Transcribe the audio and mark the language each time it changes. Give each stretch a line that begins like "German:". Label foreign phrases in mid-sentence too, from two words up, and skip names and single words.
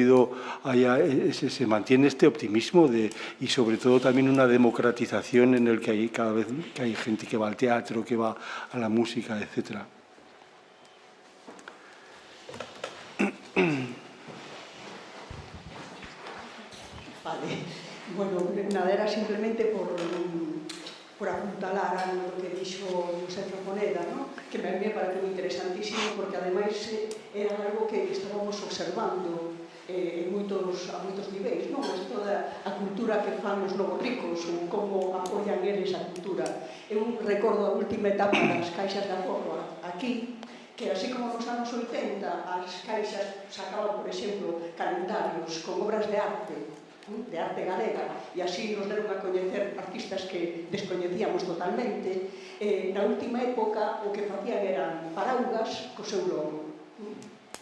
Spanish: se mantiene este optimismo y sobre todo también una democratización en el que hay cada vez que hay gente que va al teatro, que va a la música, etcétera. Vale. Bueno, nada, era simplemente por apuntalar a lo que dixo José Traponeda, ¿no?
Galician: Que me parece interesantísimo porque ademais era algo que estábamos observando a moitos niveis, non? Isto da cultura que fan os novos ricos, ou como apoian eles a cultura. Eu recordo a última etapa das caixas de aforro aquí, que así como nos anos 80 as caixas sacaban, por exemplo, calendarios con obras de arte galega, e así nos deron a coñecer artistas que descoñecíamos totalmente, na última época o que facían eran paraugas co seu logo.